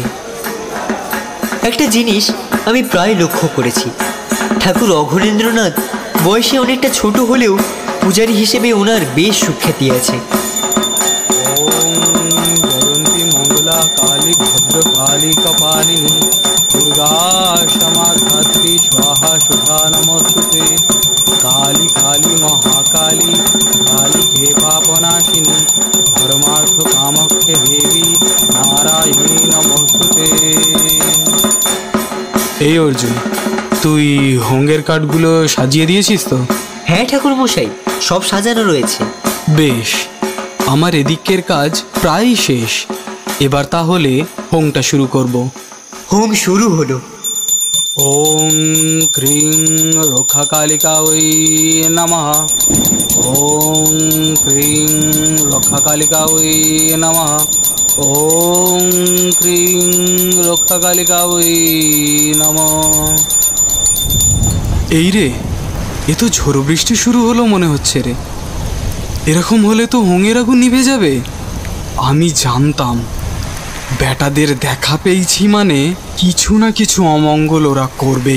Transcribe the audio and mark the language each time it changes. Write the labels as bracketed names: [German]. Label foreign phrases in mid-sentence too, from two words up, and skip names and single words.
[Bangla] একটা জিনিস আমি প্রায় লক্ষ্য করেছি, ঠাকুর অঘরেন্দ্রনাথ বয়সে অনেকটা ছোট হলেও পূজারী হিসেবে ওনার বেশ সুখ্যাতি আছে। [Sanskrit] জয়ন্তী মঙ্গলা কালী ভদ্রকালী কপালিনী দুর্গা क्षमा धात्री स्वाहा शुभा नमोस्तुते काली काली महाकाली काली के पापनाशिनी धर्मार्थ कामख्ये देवी नारायणी नमोस्तुते। [Bangla] এই অর্জুন, তুই হোঙ্গের কাঠগুলো সাজিয়ে দিয়েছিস তো? হ্যাঁ ঠাকুরমশাই, সব সাজানো রয়েছে। বেশ, আমার এদিকের কাজ প্রায় শেষ। এবার তাহলে হোমটা শুরু করব। হোম শুরু হলো। [Sanskrit] ওম ক্রিং রক্ষাকালিকায় নমঃ। ওম ক্রিং রক্ষাকালিকায় নমঃ। ওম ক্রিং রক্ষাকালিকায় নমঃ। [Bangla] এই রে, এ তো ঝড়ো বৃষ্টি শুরু হলো মনে হচ্ছে রে। এরকম হলে তো হোঙের আগুন নিভে যাবে। আমি জানতাম বেটাদের দেখা পেয়েছি মানে কিছু না কিছু অমঙ্গল ওরা করবেই।